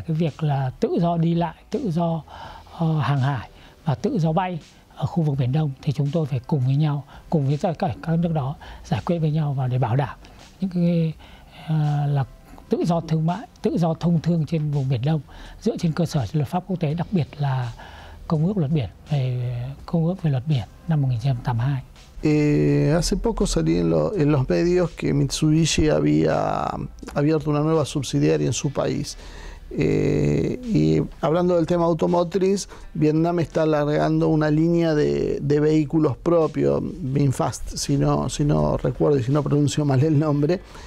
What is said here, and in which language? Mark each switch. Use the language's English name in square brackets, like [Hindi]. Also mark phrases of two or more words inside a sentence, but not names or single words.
[Vietnamese] cái việc là tự do đi lại, tự do hàng hải và tự do bay ở khu vực Biển Đông, thì chúng tôi phải cùng với nhau, cùng với tất cả các nước đó giải quyết với nhau, và để bảo đảm những cái là tự do thương mại, tự do thông thương trên vùng Biển Đông dựa trên cơ sở luật pháp quốc tế, đặc biệt là Công ước về luật biển năm 1982. [Spanish] Hace poco salí en los medios que Mitsubishi había abierto una nueva subsidiaria en su país. Y hablando del tema automotriz, Vietnam está alargando una línea de vehículos propios, VinFast, si no recuerdo y si no pronuncio mal el nombre.